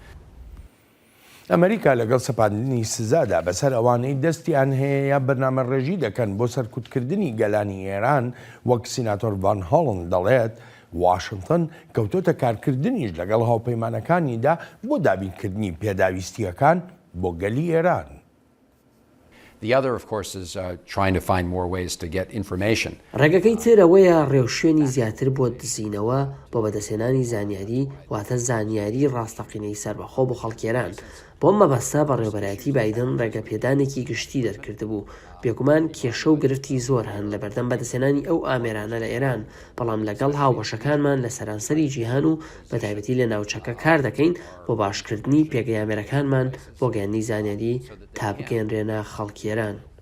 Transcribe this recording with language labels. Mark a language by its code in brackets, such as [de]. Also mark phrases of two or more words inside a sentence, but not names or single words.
[ckb] ئەمریکا لەگەڵ سەپاندنی سزادا بەسەر ئەوانەی دەستیان هەیە یا بەرنامە ڕێژی دەکەن بۆ سەرکوتکردنی گەلانی ئێران، وەک سیناتۆر ڤان هۆڵند دەڵێت، واشنگتن کەوتۆتە کارکردنیش لەگەڵ هاوپەیمانەکانیدا بۆ دابینکردنی پێداویستیەکان بۆ گەلی ئێران. [en] The other, of course, is trying to find more ways to get information. [ckb] ڕێگەکەی تر ئەوەیە ڕێوشوێنی زیاتر بۆ دزینەوە بۆ بەدەستێنانی زانیاری، واتە زانیاری ڕاستەقینەی سەربەخۆ بۆ خەڵکێران. بۆم مەبەستە بەڕێوەبەرایەتی بایدن ڕێگەپێدانێکی گشتی دەرکردبوو. بێگومان کێشە و گرفتی زۆر هەن لە بەردەم بەدەستێنانی ئەو ئامێرانە لە ئێران، بەڵام لەگەڵ هاوبەشەکانمان لە سەرانسەری جیهان و بەتایبەتی لە ناوچەکە کار دەکەین بۆ باشکردنی پێگەی ئامێرەکانمان بۆ گەیاندنی زانیاری تا بگەێنرێنە خەڵکیێران.